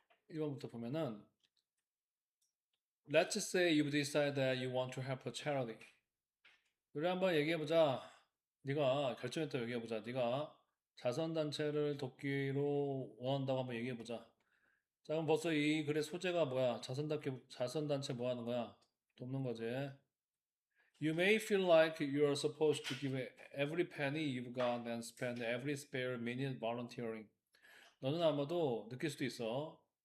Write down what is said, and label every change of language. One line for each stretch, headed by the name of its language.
Korean: 1번부터 보면은
English: Let's say you decide that you want to help a charity.
Korean: 우리 한번 얘기해보자. 네가 결정했다고 얘기해보자. 네가 자선단체를 돕기로 원한다고 한번 얘기해보자. 자, 그럼 벌써 이 글의 소재가 뭐야? 자선단체 뭐 하는 거야? 돕는 거지.
English: You may feel like you are supposed to give every penny you've got and spend every spare minute volunteering.
Korean: 너는 아마도 느낄 수도 있어.